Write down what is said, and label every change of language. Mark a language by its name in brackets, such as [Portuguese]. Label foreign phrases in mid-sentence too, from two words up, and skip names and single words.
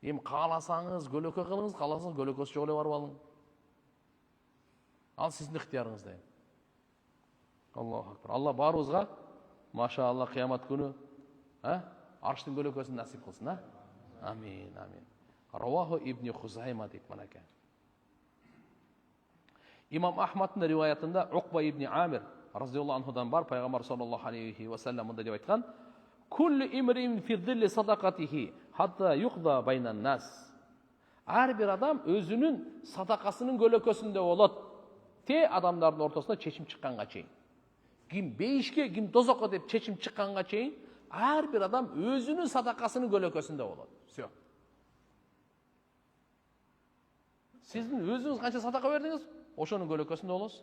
[Kyrgyz] Эми кааласаңыз көлөкө кылыңыз, кааласаңыз көлөкөсү жок эле барып алың. Ал сиздин ыктыярыңызда. [Arabic] الله أكبر. [Kyrgyz] Алла баарыбызга машаалла кыямат күнү арштын көлөкөсүн насип кылсын, Амин, амин. Раваху ибн Хузайма дейт манеке. Имам Ахмадтын риваятында Уқба ибн Амир [Arabic] رضي الله عنه دان [Kyrgyz] бар, пайгамбар [Arabic] صلى الله عليه وسلم [Kyrgyz] мындай деп айткан: [Arabic] "كل امرئ في ظل صدقته حتى يقضى بين الناس." [Kyrgyz] Ар бир адам өзүнүн садакасынын көлөкөсүндө болот. Те адамдардын ортосунда чечим чыкканга чейин. Ким бейишке, ким дозокко деп чечим чыкканга чейин, ар бир адам өзүнүн садакасынын көлөкөсүндө болот. Всё. Сиздин өзүңүз канча садака бердиңиз, ошонун көлөкөсүндө болосуз.